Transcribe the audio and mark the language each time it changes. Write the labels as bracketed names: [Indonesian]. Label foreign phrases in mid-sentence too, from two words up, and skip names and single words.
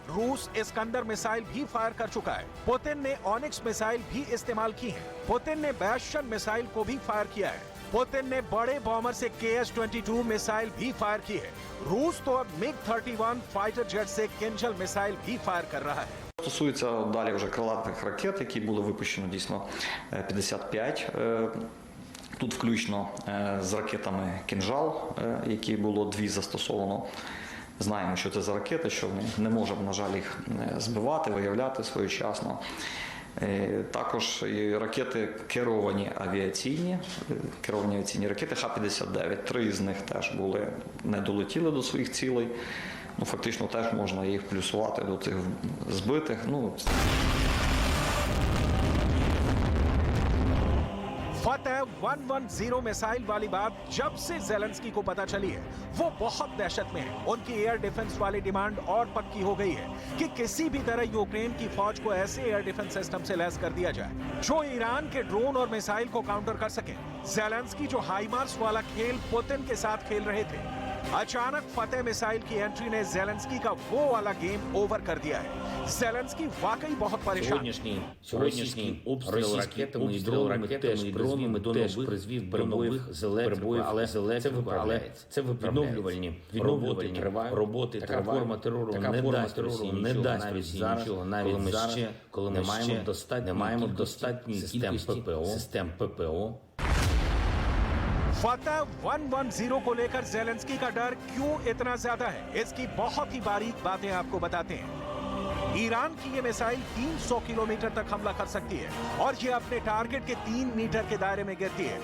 [Hindi] रूस इस्कंदर मिसाइल भी फायर कर चुका है। पुतिन ने ऑनिक्स मिसाइल भी इस्तेमाल की है। पुतिन ने बैस्शन मिसाइल को भी फायर किया है। पुतिन ने बड़े बॉम्बर से KS-22 मिसाइल भी फायर की है। रूस तो अब MiG-31 [English] fighter jet [Hindi] से किंजल मिसाइल भी फायर कर रहा है। [Ukrainian] Стосується далі вже крилатих ракет, які були випущені дійсно 55. Тут включно з ракетами «Кінжал», які було 2 застосовано. Знаємо, що це за ракети, що ми не можемо, на жаль, їх збивати, виявляти своєчасно. Також і ракети керовані авіаційні ракети Х-59. 3 з них теж були, не долетіли до своїх цілей. Ну, фактично теж можна їх плюсувати до цих збитих. [Hindi] फतह 110 मिसाइल वाली बात जब से ज़ेलेंस्की को पता चली है, वो बहुत दहशत में है। उनकी [English] air defence [Hindi] वाली डिमांड और पक्की हो गई है कि किसी भी तरह यूक्रेन की फौज को ऐसे [English] air defence system [Hindi] से लैस कर दिया जाए जो ईरान के ड्रोन और मिसाइल को काउंटर कर सके। ज़ेलेंस्की जो हाइमार्स वाला खेल पुतिन के साथ खेल रहे थे, अचानक फतेह मिसाइल की एंट्री ने जेलेंस्की का वो वाला [English] game over [Hindi] कर दिया है। जेलेंस्की वाकई बहुत परेशान है। [Ukrainian] Сьогоднішній обстріл ракетами і дронами теж призвів до нових перебоїв, але це виправляється. Це відновлювальні роботи. Така форма терору не дасть Росії нічого, навіть зараз, коли ми маємо достатньої кількості систем ППО. [Hindi] फतेह 110 को लेकर जेलेंस्की का डर क्यों इतना ज्यादा है, इसकी बहुत ही बारीक बातें आपको बताते हैं। ईरान की ये मिसाइल 300 किलोमीटर तक हमला कर सकती है और ये अपने टारगेट के 3 मीटर के दायरे में गिरती है।